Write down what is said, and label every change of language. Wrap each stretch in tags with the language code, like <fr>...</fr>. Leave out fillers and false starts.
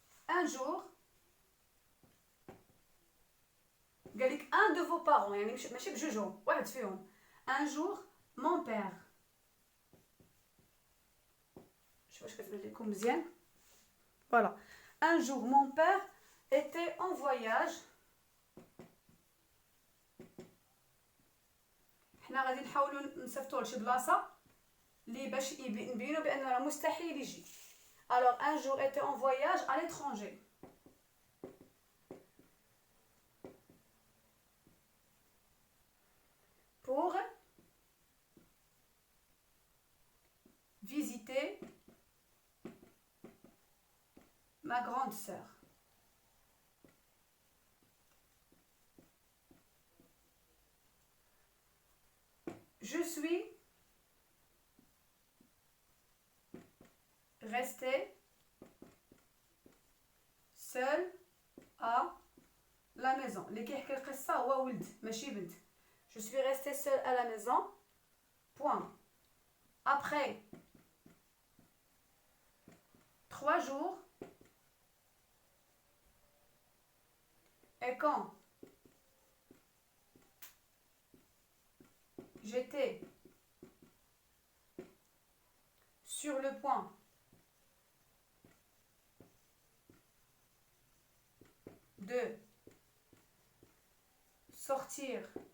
<ar>un jour قالك</ar> <fr>un de vos parents</fr> <ar>يعني ماشي بجوجهم واحد فيهم.</ar> <fr>un jour mon père</fr> <ar>شوف واش كتبان لكم مزيان.</ar> <fr>voilà un jour mon père était en voyage.</fr> <ar>حنا غادي نحاولوا نصيفطوه لشي بلاصه اللي باش نبينوا بان راه مستحيل يجي.</ar> <fr>alors un jour était en voyage à l'étranger. pour visiter ma grande sœur. Je suis restée seule à la maison.</fr> <ar>اللي كيحكي القصة هو ولد ماشي بنت.</ar> <fr>Je suis restée seule à la maison. Point. Après 3 jours et quand j'étais sur le point de sortir</fr>